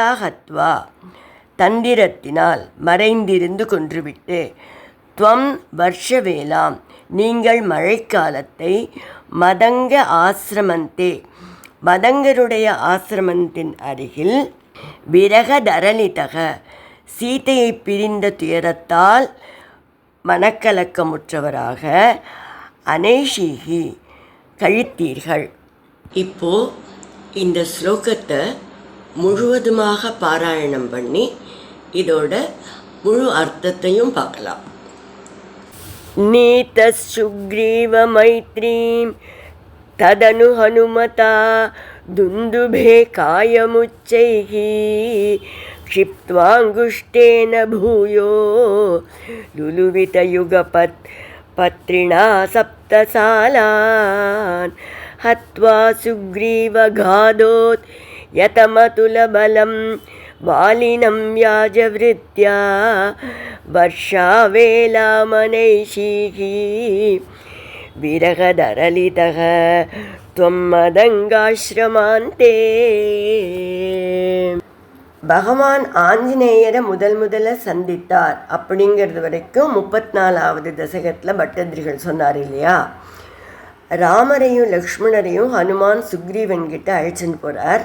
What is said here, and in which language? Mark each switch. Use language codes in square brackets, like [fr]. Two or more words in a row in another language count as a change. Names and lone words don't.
[ta] ஹத்வா தந்திரத்தினால் மறைந்திருந்து கொன்றுவிட்டு, [sa] त्वं वर्षावेलाम् [ta] நீங்கள் மழைக்காலத்தை, [sa] मतङ्ग आश्रमान्ते [ta] மதங்கருடைய ஆசிரமத்தின் அருகில், விரகதரளிதக சீதையை பிரிந்த துயரத்தால் மனக்கலக்கமுற்றவராக, அனேஷீகி கழித்தீர்கள். இப்போ இந்த ஸ்லோகத்தை முழுவதுமாக பாராயணம் பண்ணி இதோட முழு அர்த்தத்தையும் பார்க்கலாம். [sa] नीतस्सुग्रीवमैत्रीं तदनु हनुमता दुन्दुभे कायमुच्चैः क्षिप्त्वाङ्गुष्ठेन भूयो लुलुवितयुगपत्रिणा सप्तसालान् हत्वा सुग्रीवघादोत् यतमतुलबलं वालिनं व्याजवृत्त्या वर्षावेलामनैषीः विरहदरलितः त्वं मदङ्गाश्रमान्ते. [ta] பகவான் ஆஞ்சநேயரை முதல்ல சந்தித்தார் அப்படிங்கிறது வரைக்கும் 34வது தசகத்தில் பட்டதிரிகள் சொன்னார் இல்லையா. ராமரையும் லக்ஷ்மணரையும் ஹனுமான் சுக்ரீவன் கிட்ட அழைச்சின்னு போகிறார்.